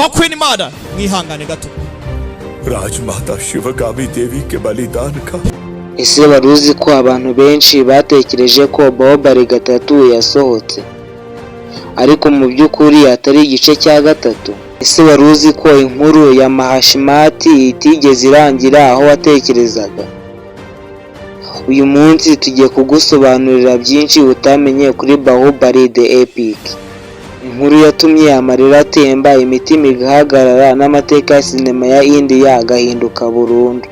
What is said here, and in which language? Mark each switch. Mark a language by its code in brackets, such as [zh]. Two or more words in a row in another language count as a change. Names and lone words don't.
[en] Queen Mother [rw] mwihangane gato. [hi] राजमाता शिवगामी देवी के बलिदान का [rw] ese wari uzi ko abantu benshi batekereje ko Bahubali 3 yasohotse ariko mu by'ukuri atari igice cya 3? ese wari uzi ko inkuru ya Mahashimati itigeze irangira aho watekerezaga? uyu munsi tugiye kugusobanurira byinshi utamenye kuri Bahubali the Epic, inkuru yatumye amarira atemba, imitima igahagarara, n'amateka ya sinema ya India agahinduka burundu.